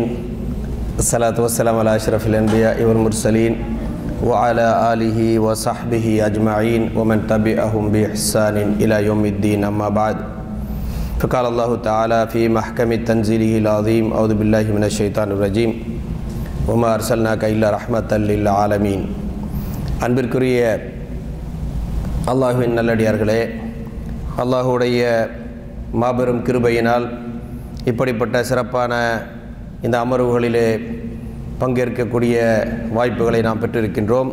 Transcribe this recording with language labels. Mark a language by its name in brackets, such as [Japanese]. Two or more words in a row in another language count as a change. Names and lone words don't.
[Arabic] الصلاة والسلام على أشرف الأنبياء والمرسلين وعلى آله وصحبه أجمعين ومن تبعهم بإحسان إلى يوم الدين. أما بعد، فقال الله تعالى في محكم تنزيله العظيم: أعوذ بالله من الشيطان الرجيم. وما أرسلناك إلا رحمة للعالمين. [Tamil] அன்பிற்குரிய அல்லாஹுவின் நல்லடியார்களே, அல்லாஹுடைய மாபெரும் கிருபையினால் இப்படிப்பட்ட சிறப்பான இந்த அமர்வுகளிலே பங்கேற்கக்கூடிய வாய்ப்புகளை நாம் பெற்றிருக்கின்றோம்.